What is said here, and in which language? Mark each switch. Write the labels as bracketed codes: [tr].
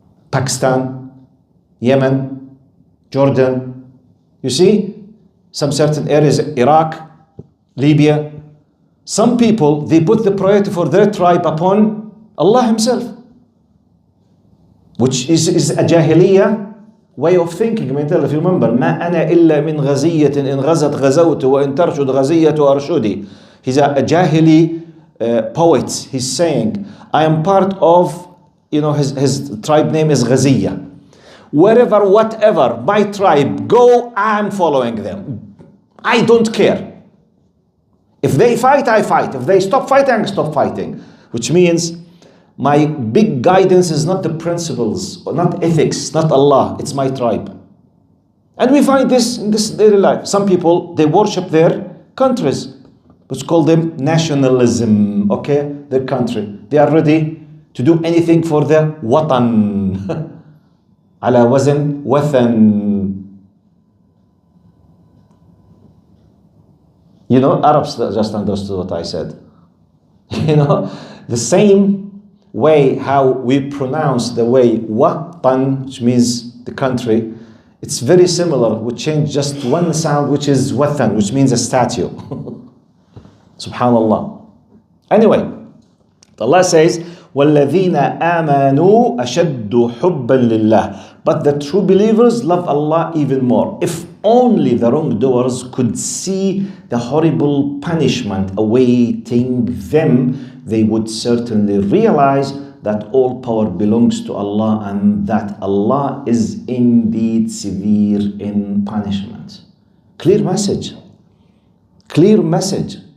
[en] Pakistan, Yemen, Jordan. You see, some certain areas, Iraq, Libya. Some people, they put the priority for their tribe upon Allah Himself, which is a jahiliyyah way of thinking. If you remember, [ar] ما أنا إلا من غزية إن غزت غزوت وإن ترشد غزية أرشدي. [en] He's a jahili poet. He's saying, I am part of, his tribe name is Ghaziyah. Wherever, whatever, my tribe go, I'm following them. I don't care. If they fight, I fight. If they stop fighting, I stop fighting. Which means my big guidance is not the principles, or not ethics, not Allah. It's my tribe. And we find this in this daily life. Some people, they worship their countries. Let's call them nationalism, okay? Their country. They are ready to do anything for their watan. [ar] Ala wazn wathan. [en] Arabs just understood what I said. The same way how we pronounce the way watan, which means the country, it's very similar. We change just one sound, which is wathan, which means a statue. Subhanallah. Anyway, Allah says, [ar] وَالَّذِينَ آمَنُوا أَشَدُّ حُبًّا لِلَّهِ. [en] But the true believers love Allah even more. If only the wrongdoers could see the horrible punishment awaiting them, they would certainly realize that all power belongs to Allah and that Allah is indeed severe in punishment. Clear message. Clear message.